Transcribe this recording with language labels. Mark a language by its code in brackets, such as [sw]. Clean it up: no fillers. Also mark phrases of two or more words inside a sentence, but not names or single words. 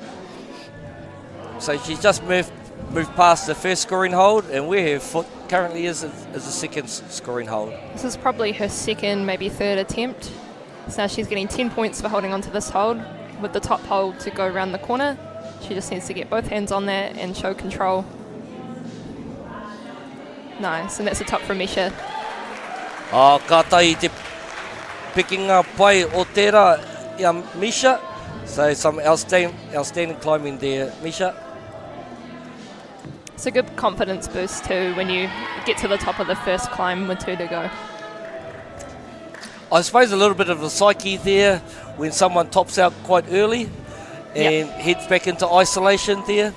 [en] So she's just moved past the first scoring hold, and where her foot currently is a second scoring hold. This is probably her second, maybe third attempt. So now she's getting 10 points for holding onto this hold, with the top hold to go around the corner. She just needs to get both hands on there and show control. Nice, and that's the top from Misha. [mi] Ka tai te pikinga pai o tērā ia Misha. [en] So some outstanding climbing there, Misha. It's a good confidence boost too when you get to the top of the first climb with 2 to go. I suppose a little bit of the psyche there when someone tops out quite early and heads back into isolation there.